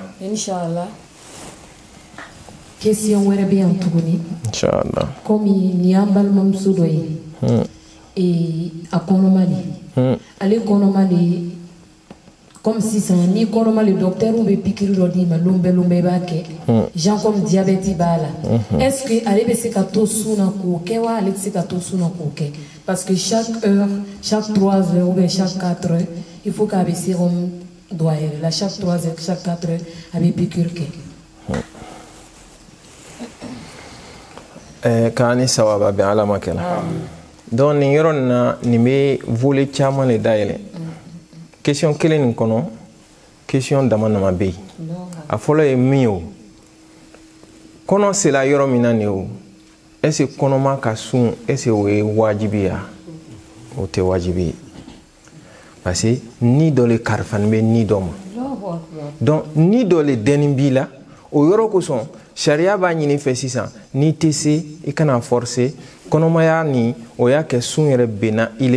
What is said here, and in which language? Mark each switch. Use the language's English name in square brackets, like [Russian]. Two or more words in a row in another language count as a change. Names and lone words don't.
[Bambara] inshallah question wɛrɛ bɛ yan tuguni inshallah komi ni y'an balimamuso dɔ ye a kɔnɔma de ale kɔnɔma de comme sisan ni kɔnɔma [French] le docteur [Bambara] bɛ pikiri dɔ d'i ma lonbɛ i b'a kɛ [French] genre comme diabète [Bambara] b'a la [French] est-ce que [Bambara] ale bɛ se ka to sun na k'o kɛ wa ale tɛ se ka to sun na k'o kɛ [French] parce que chaque heure chaque 3 heures ou bien chaque 4 heures il faut [Bambara] k'a bɛ sérum dɔ a yɛrɛ la [French] chaque 3 heures chaque 4 heures [Bambara] a bɛ pikiri kɛ k'an ni sawaba bɛn ala ma kɛla donc nin yɔrɔ nin na nin bɛ volet caman le dayɛlɛ question kelen nin kɔnɔ question dama dama bɛ yen a fɔlɔ ye min ye o kɔnɔ sera yɔrɔ min na nin o [French] est ce que [Bambara] kɔnɔma ka sun [French] est ce que [Bambara] o ye wajibi ya o tɛ wajibi ye [French] parce que [Bambara] ni dɔ le kalifalen bɛ ni dɔ ma donc ni dɔ le dɛnni b'i la o yɔrɔ kosɔn sariya b'a ɲini fɛ sisan n'i tɛ se i kana forcer kɔnɔmaya ni o y'a kɛ sun yɛrɛ bɛnna ile